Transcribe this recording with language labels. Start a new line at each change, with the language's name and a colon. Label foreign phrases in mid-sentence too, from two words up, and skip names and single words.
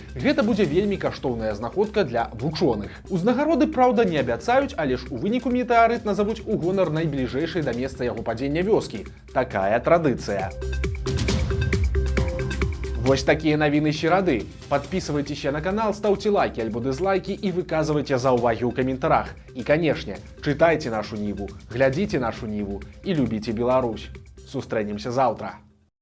Belarusian: Гэта будзе вельмі каштоўная знаходка для вучоных. Узнагароды, праўда, не абяцаюць, але ж у выніку метэарыт назавуць у гонар найбліжэйшай да месца яго падзення вёскі. Такая традыцыя. Вось такія навіны серады.
Russian: Подписывайтеся на канал, ставьте лайки альбо дизлайки и
Belarusian: выказывайте заўвагі ў каментарах.
Russian: И, конечно, читайте нашу Ниву, глядите нашу Ниву и любите Беларусь.
Belarusian: Сустрэнемся завтра.